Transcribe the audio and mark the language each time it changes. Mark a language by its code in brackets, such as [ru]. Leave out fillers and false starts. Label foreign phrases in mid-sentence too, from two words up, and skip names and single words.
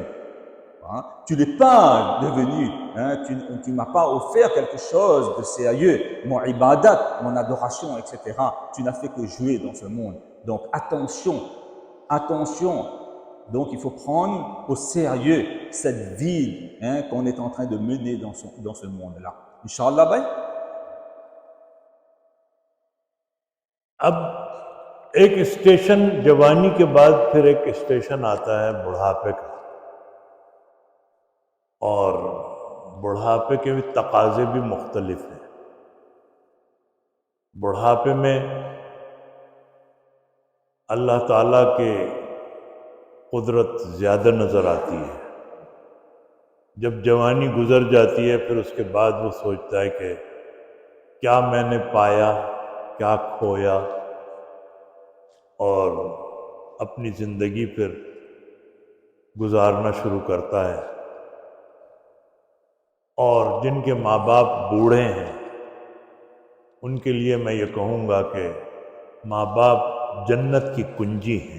[fr] Tu n'es pas devenu, tu ne m'as pas offert quelque chose de sérieux, mon ibadat, mon adoration, etc. Tu n'as fait que jouer dans ce monde. Donc attention, attention. Donc il faut prendre au sérieux cette vie qu'on est en train de mener dans ce monde-là. [ar] Inch'Allah, [ur] bhai. اب ایک اسٹیشن جوانی کے بعد پھر ایک اسٹیشن آتا ہے بڑھاپے کا، اور بڑھاپے کے بھی تقاضے بھی مختلف ہیں. بڑھاپے میں اللہ تعالیٰ کے قدرت زیادہ نظر آتی ہے, جب جوانی گزر جاتی ہے پھر اس کے بعد وہ سوچتا ہے کہ کیا میں نے پایا، کیا کھویا، اور اپنی زندگی پھر گزارنا شروع کرتا ہے۔ اور جن کے ماں باپ بوڑھے ہیں ان کے لیے میں یہ کہوں گا کہ ماں باپ جنت کی کنجی ہیں۔